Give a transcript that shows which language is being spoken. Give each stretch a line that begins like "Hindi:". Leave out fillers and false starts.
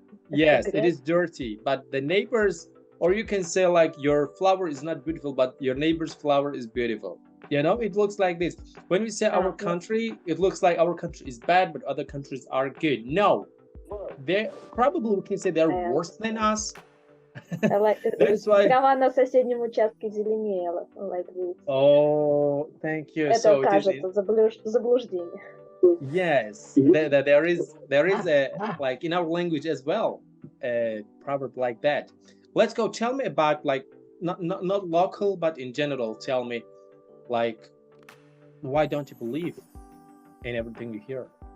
English: Yes, it is dirty, but the neighbors, or you can say like your flower is not beautiful, but your neighbor's flower is beautiful. You know, it looks like this. When we say our country, it looks like our country is bad, but other countries are good. No, they probably, we can say they're worse than us. That's why.
Russian: Трава на соседнем участке зеленее,
English: like this. Oh, thank you.
Russian: Это
English: so
Russian: кажется заблуждение.
English: Yes, there is a, like in our language as well, a proverb like that. Let's go. Tell me about like not local, but in general. Tell me, like, why don't you believe in everything you hear?